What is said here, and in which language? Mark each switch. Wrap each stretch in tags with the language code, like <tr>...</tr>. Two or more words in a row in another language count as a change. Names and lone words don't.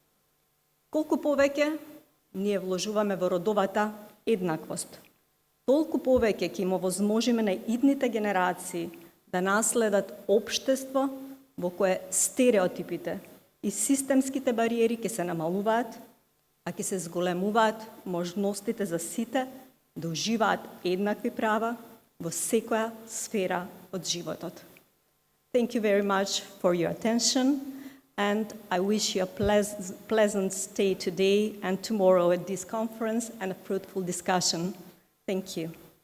<mk>Колку повеќе ние вложуваме во родовата еднаквост, толку повеќе ќе им овозможиме на идните генерации да наследат општество во кое стереотипите и системските бариери ќе се намалуваат, а ќе се зголемуваат можностите за сите да уживаат еднакви права во секоја сфера од животот.</mk> <en>Thank you very much for your attention, and I wish you a pleasant stay today and tomorrow at this conference and a fruitful discussion. Thank you.</en>